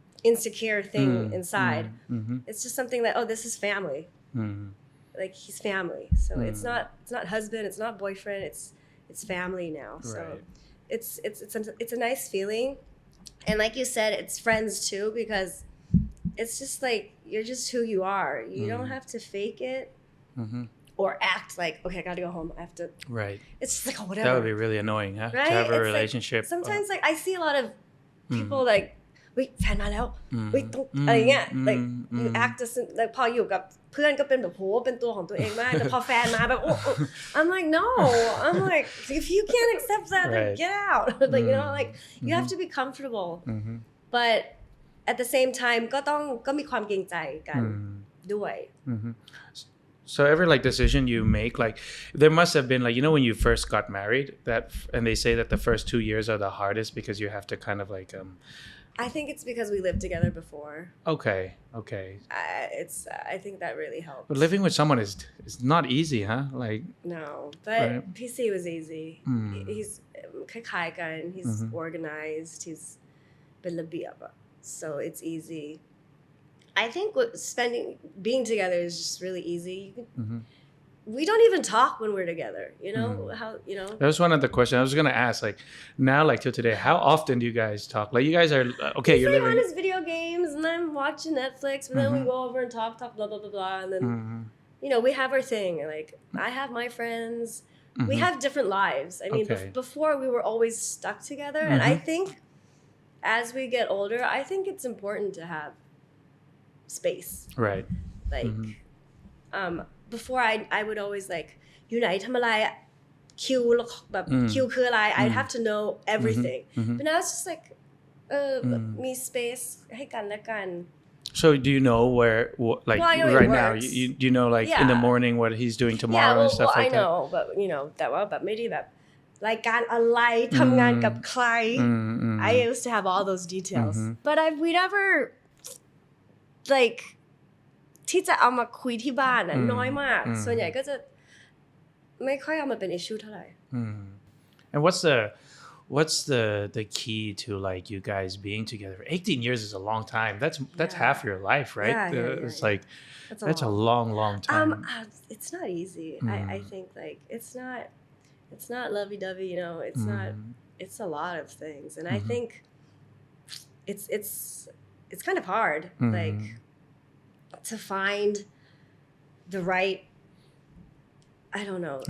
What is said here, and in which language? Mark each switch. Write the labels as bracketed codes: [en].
[en] insecure thing inside it's just something that oh this is family like he's family so it's not husband it's not boyfriend it's family now so it's a nice feeling and like you said it's friends too because it's just like you're just who you are you don't have to fake it or act like okay I gotta go home I have to right it's just like oh whatever that would be really annoying huh right? to have a it's relationship like, sometimes like I see a lot of people like [th] แฟนมาแล้วต้องอะไรเงี้ย [en] like you act as like [th] พออยู่กับเพื่อนก็เป็นแบบโหเป็นตัวของตัวเองมากแต่พอแฟนมาแบบโอ้ [en] I'm like no I'm like if you can't accept that then get out like you know like you have to be comfortable but at the same time [th] ก็มีความเกรงใจกันด้วย [en] So every like decision you make like there must have been like you know when you first got married that and they say that the first 2 years are the hardest because you have to kind of like I think it's because we lived together before okay I think that really helps but living with someone is not easy huh like no but PC was easy he's [th] คล้ายๆกัน [en] he's organized he's [th] เป็นระเบียบ [en] so it's easy I think being together is just really easy we don't even talk when we're together you know how you know that was one of the questions I was gonna ask like now like till today how often do you guys talk like you guys are okay you're living on his video games and I'm watching Netflix but then we go over and talk blah blah blah blah and then you know we have our thing like I have my friends we have different lives I mean before we were always stuck together and I think as we get older I think it's important to have space right like before I would always like [th] อยู่ไหนทำอะไรคิวแบบคิวคืออะไร [en] I'd have to know everything but now it's just like [th] มี space ให้กันและกัน [en] so do you know where like right now you know like in the morning what he's doing tomorrow and stuff like that I know but you know [th] แต่ว่าแบบไม่ได้แบบรายการอะไรทำงานกับใคร [en] I used to have all those details but we never like [th] ที่จะเอามาคุยที่บ้านน่ะน้อยมากส่วนใหญ่ก็จะไม่ค่อยเอามาเป็น issue เท่าไหร่ [en] and what's the key to like you guys being together 18 years is a long time that's half your life right it's like that's a long time it's not easy I think like it's not lovey-dovey you know it's a lot of things and I think it's kind of hard like to find the right I don't know